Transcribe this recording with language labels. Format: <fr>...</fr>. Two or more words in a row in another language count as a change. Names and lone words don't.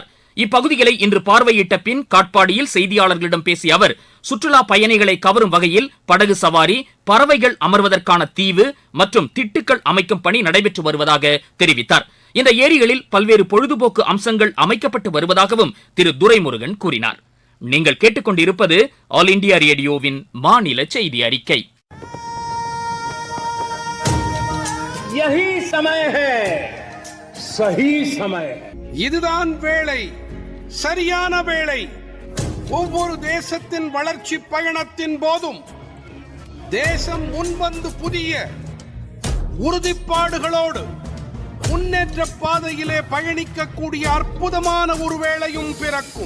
<ta>இப்பகுதிகளை இன்று பார்வையிட்ட பின் காட்பாடியில் செய்தியாளர்களிடம் பேசிய அவர், சுற்றுலா பயணிகளை கவரும் வகையில் படகு சவாரி, பறவைகள் அமர்வதற்கான தீவு மற்றும் திட்டுக்கள் அமைக்கும் பணி நடைபெற்று வருவதாக தெரிவித்தார். இந்த ஏரிகளில் பல்வேறு பொழுதுபோக்கு அம்சங்கள் அமைக்கப்பட்டு வருவதாகவும் திரு துரைமுருகன் கூறினார். நீங்கள் கேட்டுக்கொண்டிருப்பது ஆல் இண்டியா ரேடியோவின் மாநில செய்தி அறிக்கை.</ta> <hi>यही समय है, सही समय.</hi> <ta>இதுதான் வேளை, சரியான வேளை. ஒவ்வொரு தேசத்தின் வளர்ச்சி பயணத்தின் போதும் தேசம் முன்வந்து புதிய உறுதிப்பாடுகளோடு முன்னேற்ற பாதையிலே பயணிக்கக்கூடிய அற்புதமான ஒரு வேளையும் பிறக்கும்.</ta>